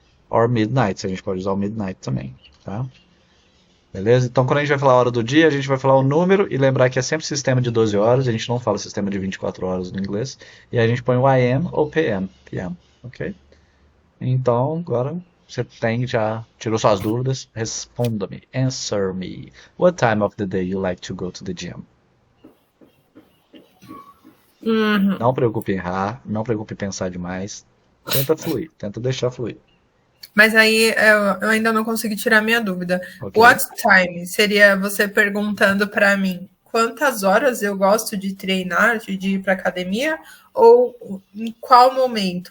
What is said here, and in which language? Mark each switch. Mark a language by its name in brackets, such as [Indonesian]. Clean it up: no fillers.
[English] Or midnight, [Portuguese] a gente pode usar o midnight também, tá? Beleza? Então, quando a gente vai falar a hora do dia, a gente vai falar o número e lembrar que é sempre sistema de 12 horas, a gente não fala sistema de 24 horas no inglês. E a gente põe o AM ou PM. PM, ok? Então, agora você já tirou suas dúvidas, responda-me. [English] Answer me. What time of the day you like to go to the gym? [Portuguese] Não preocupe em errar, não preocupe em pensar demais. Tenta fluir, tenta deixar fluir. Mas aí eu ainda não consegui tirar minha dúvida. Ok? What time seria você perguntando para mim quantas horas eu gosto de treinar, de ir para academia, ou em qual momento,